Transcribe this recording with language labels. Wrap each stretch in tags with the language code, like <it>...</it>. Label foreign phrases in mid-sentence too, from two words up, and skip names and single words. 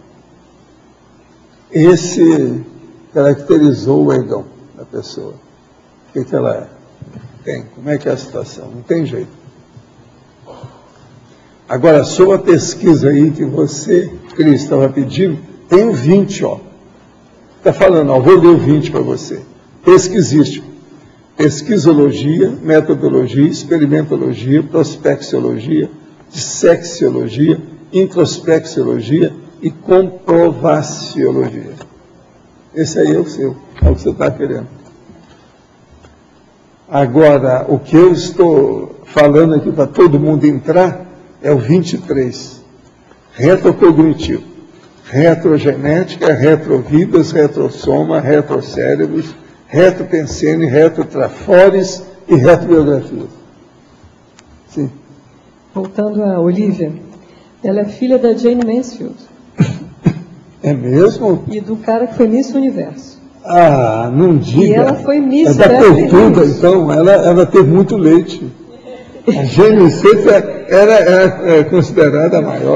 <pt>Esse caracterizou o egão da pessoa. O que ela tem? Como é que é a situação? Não tem jeito. Agora, sobre a pesquisa aí que você, Cris, estava pedindo, tem o 20, ó. Está falando, ó, vou ler o 20 para você. Pesquisístico. Pesquisologia, metodologia, experimentologia, prospecciologia, dissexiologia, introspecciologia e comprovaciologia. Esse aí é o seu, é o que você está querendo. Agora, o que eu estou falando aqui para todo mundo entrar é o 23. Retrocognitivo. Retrogenética, retrovidas, retrosoma, retrocérebros, retropensene, retrotrafores e retrobiografias. Sim. Voltando a Olivia, ela é filha da Jane Mansfield. É mesmo? E do cara que foi Miss Universo. Ah, não diga. E ela foi Miss da Beverly tortuga, Hills. então, ela teve muito leite. A Jane Mansfield era considerada a maior.</pt>